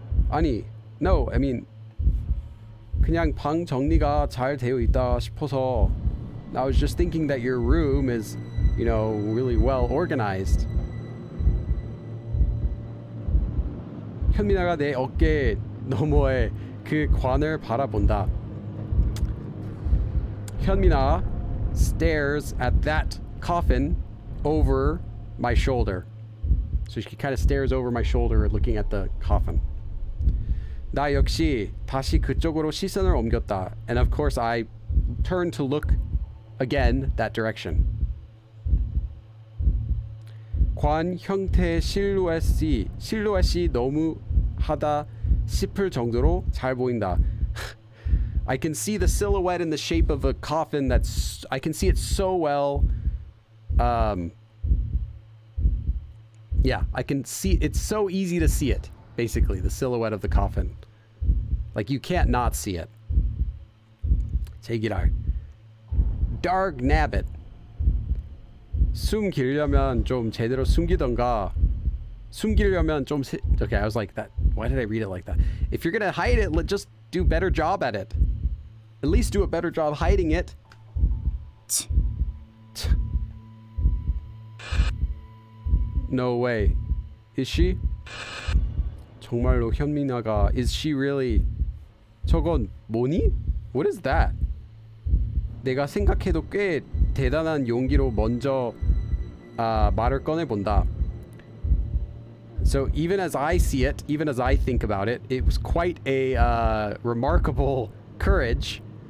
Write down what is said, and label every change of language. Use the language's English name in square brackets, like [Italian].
[Korean] 아니, [English] no, I mean, [Korean] 그냥 방 정리가 잘 되어 있다 싶어서. [English] I was just thinking that your room is, you know, really well organized. [Korean] 현민아가 내 어깨 너머에 그 관을 바라본다. [English] 현민아 stares at that coffin over my shoulder. So she kind of stares over my shoulder looking at the coffin. [Korean] 나 역시 다시 그쪽으로 시선을 옮겼다. [English] And of course I turned to look again that direction. [Korean] 관 형태의 실루엣이 너무하다 싶을 정도로 잘 보인다. [English] I can see the silhouette in the shape of a coffin. I can see it so well. Yeah, I can see, it's so easy to see it, basically, the silhouette of the coffin. Like, you can't not see it. [Korean] 제기랄. [English] Dark nabbit. [Korean] 숨기려면 좀 제대로 숨기던가. 숨기려면 좀 [English] okay, I was like that. Why did I read it like that? If you're gonna hide it, just do a better job at it. At least do a better job hiding it. No way. Is she? [Korean] 정말로 [English] 현민아가 is she really? [Korean] 저건 뭐니? [English] What is that? [Korean] 내가 생각해도 꽤 대단한 용기로 먼저 말을 꺼내본다. [English] So even as I see it, even as I think about it, it was quite a remarkable courage.